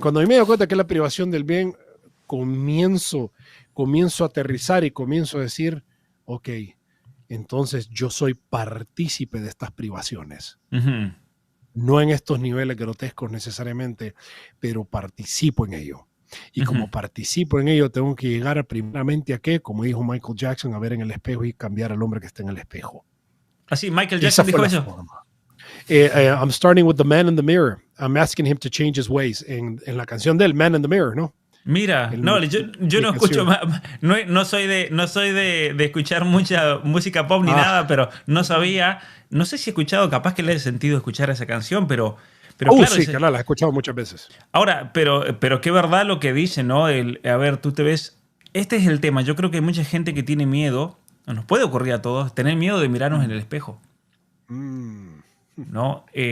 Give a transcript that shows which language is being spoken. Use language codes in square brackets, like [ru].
[es] Cuando me doy cuenta que es la privación del bien, comienzo a aterrizar y comienzo a decir, ok, entonces yo soy partícipe de estas privaciones. No en estos niveles grotescos necesariamente, pero participo en ello. Y como participo en ello, tengo que llegar primeramente a qué, como dijo Michael Jackson, a ver en el espejo y cambiar al hombre que está en el espejo. Así, Michael Jackson dijo eso. [en] I'm starting with the man in the mirror. I'm asking him to change his ways. [es] En la canción del Man in the Mirror, ¿no? Mira, yo no escucho más, no soy de escuchar mucha música pop ni nada, pero no sabía, no sé si he escuchado, capaz que le he sentido escuchar esa canción, pero claro, sí, claro, la he escuchado muchas veces. Ahora, pero qué verdad lo que dice, ¿no? A ver, tú te ves, este es el tema, yo creo que hay mucha gente que tiene miedo, nos puede ocurrir a todos, tener miedo de mirarnos en el espejo, ¿no?